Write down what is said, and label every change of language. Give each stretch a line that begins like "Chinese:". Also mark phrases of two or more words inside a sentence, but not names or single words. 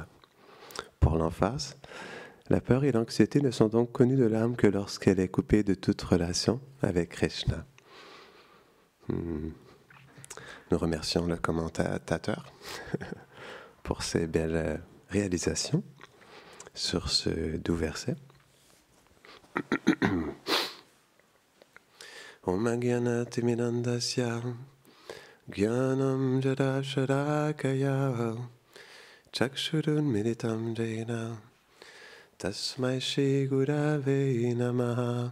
French: Pour l'emphase, la peur et l'anxiété ne sont donc connues de l'âme que lorsqu'elle est coupée de toute relation avec Krishna. Nous remercions le commentateur pour ses belles réalisations sur ce doux verset.
Sanskrit: ॐ अज्ञानतिमिरान्धस्य ज्ञानाञ्जन शलाकया चक्षुरुन् मीलितं येन तस्मै श्री गुरवे नमः